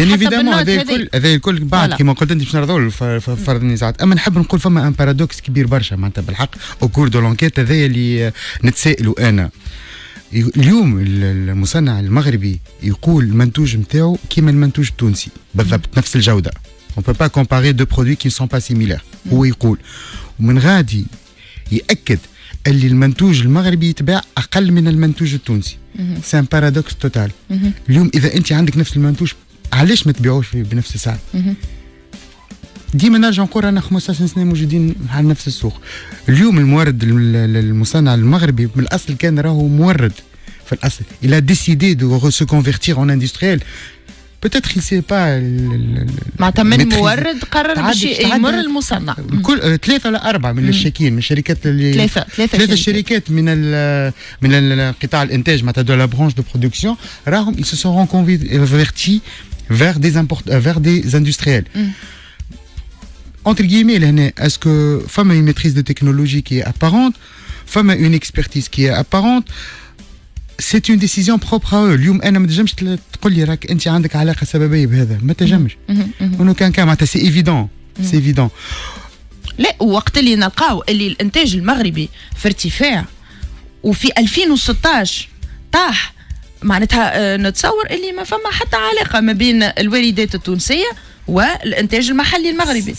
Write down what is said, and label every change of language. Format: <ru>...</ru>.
<ar>حتى بالنوت هذا الكل بعد كما قلت انت باش نرضوا فرض النزاعات. اما نحب نقول فما ان بارادوكس كبير برشا معناتها بالحق او كور دو لونكيت هذايا اللي نتسائلوا انا. اليوم المصنع المغربي يقول المنتوج نتاعو كيما المنتوج التونسي بالضبط نفس الجوده.</ar> <fr>on peut pas comparer deux produits qui ne sont pas similaires.</fr> <ar>هو يقول ومن غادي ياكد اللي المنتوج المغربي يتباع اقل من المنتوج التونسي. سي ان بارادوكس توتال. اليوم اذا انت عندك نفس المنتوج علاش ما تبيعوش بنفس السعر؟ ديما نرجع نقول رانا 15 سنه موجودين على نفس السوق. اليوم المورد المصنع المغربي من الاصل كان راهو مورد في الاصل.</ar> <fr>il a décidé de se convertir en industriel. peut-être il sait pas</fr> <ar>معناتها من مورد قرر باش يمر المصنع. كل 3 ولا 4 من الشركات من الشركات اللي 3 شركات من القطاع الانتاج معناتها دو لا برانش دو برودكسيون راهم</ar> <fr>ils se sont reconvertis vers des industriels. entre guillemets لهنا est-ce que فما une maîtrise de technologie qui est apparente, فما une expertise qui est apparente. c'est une décision propre à eux.</fr> <ar>اليوم انا ما تنجمش تقول لي راك انت عندك علاقه سببيه بهذا ما تنجمش. انه كان معناتها سي ايفيدون سي ايفيدون. لا وقت اللي نلقاو اللي الانتاج المغربي في ارتفاع وفي 2016 طاح معناتها نتصور اللي ما فما حتى علاقه ما بين الواردات التونسيه والانتاج المحلي المغربي.</ar>